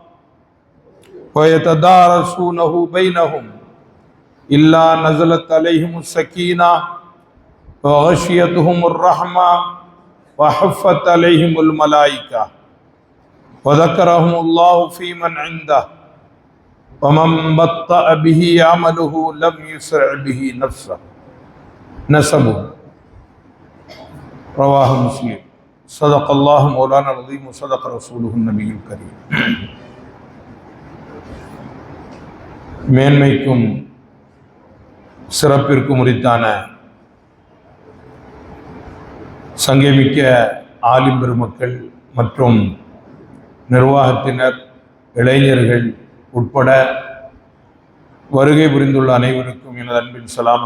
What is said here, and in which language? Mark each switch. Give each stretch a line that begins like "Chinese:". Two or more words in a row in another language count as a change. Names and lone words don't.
Arabic: ويتدارسونه بينهم إلا نزلت عليهم السكينة وغشيتهم الرحمة وحفت عليهم الملائكة وذكرهم الله في من عنده ومن بطأ به عمله لم يسرع به نسبه رواه مسلم. صدق الله مولانا العظيم وصدق رسوله النبي الكريم.
Tamil: மேன்மைக்கும் சிறப்பிற்கு உரித்தான சங்கமிக்க ஆலிம் பெருமக்கள் மற்றும் நிர்வாகத்தினர், இளைஞர்கள் உட்பட வருகை புரிந்துள்ள அனைவருக்கும் எனது அன்பின் சலாம்.